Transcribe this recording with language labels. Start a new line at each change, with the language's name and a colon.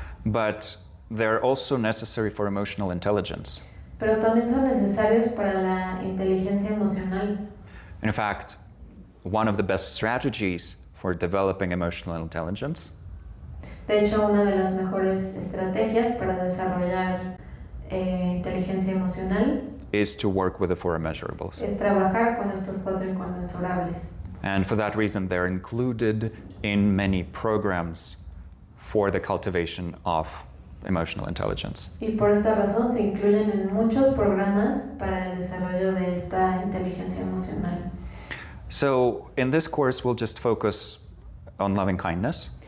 English: But they're also necessary for emotional intelligence.
Spanish: Pero también son necesarios para la inteligencia emocional.
English: In fact, one of the best strategies for developing emotional intelligence
Spanish: De hecho, una de las mejores estrategias para desarrollar inteligencia emocional
English: is to work with the four immeasurables.
Spanish: es trabajar con estos 4 inconmensurables.
English: And for that reason, they're included in many programs for the cultivation of emotional intelligence.
Spanish: Y por esta razón se incluyen en muchos programas para el desarrollo de esta inteligencia emocional.
English: So in this course, we'll just focus on loving kindness.